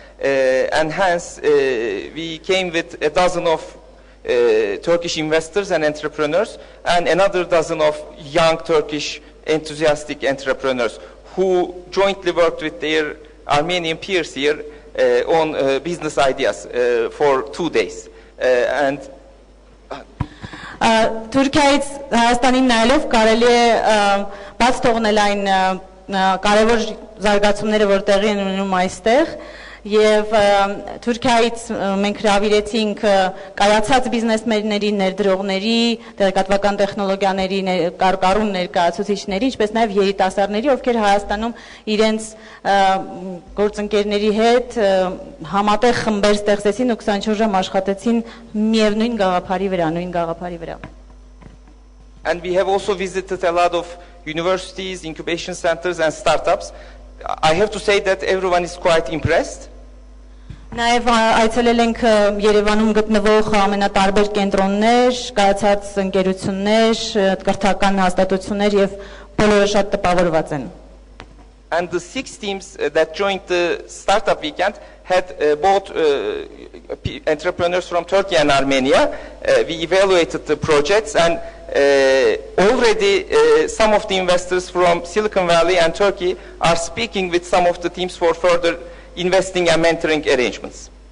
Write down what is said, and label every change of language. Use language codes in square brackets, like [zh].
[en] And hence, we came with a dozen of Turkish investors and entrepreneurs and another dozen of young Turkish enthusiastic entrepreneurs who jointly worked with their Armenian peers here on business ideas for 2 days. And [hy] Թուրքիայից Հայաստանին նայելով կարելի է բաց թողնել այն կարևոր զարգացումները, որ տեղի են ունենում այստեղ, եւ Թուրքիայից մենք հրավիրեցինք կայացած բիզնեսմենների, ներդրողների, տեղեկատվական տեխնոլոգիաների կառուն ներկայացուցիչների, ինչպես նաեւ երիտասարդների, ովքեր Հայաստանում իրենց գործընկերների հետ համատեղ խմբեր ստեղծեցին ու 24 ժամ աշխատեցին միևնույն գաղափարի վրա, նույն գաղափարի վրա։ [en] And we have also visited a lot of universities, incubation centers and startups. I have to say that everyone is quite impressed. [hy] Նաև այցելել ենք Երևանում գտնվող ամենատարբեր կենտրոններ, կայացած ընկերություններ, կրթական հաստատություններ եւ բոլորը շատ տպավորված են։ [en] And the 6 teams that joined the startup weekend had both entrepreneurs from Turkey and Armenia. We evaluated the projects and already some of the investors from Silicon Valley and Turkey are speaking with some of the teams for further investing and mentoring arrangements.